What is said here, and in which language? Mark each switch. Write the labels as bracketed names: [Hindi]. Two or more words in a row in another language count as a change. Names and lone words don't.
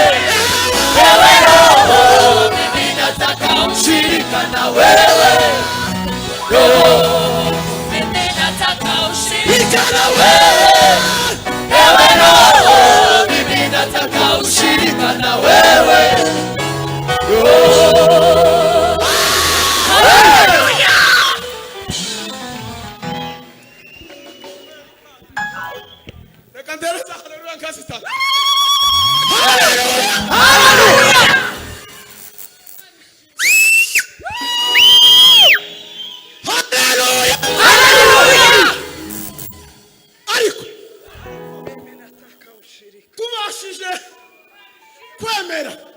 [Swahili] Ewe Roho, mimi nataka ushirika na wewe. Roho, mimi nataka ushirika na wewe. Ewe Roho, mimi nataka ushirika na wewe. Roho, haleluya. [Kinyarwanda] reka ndereza haleluya kasita. Ariko tubashije kwemera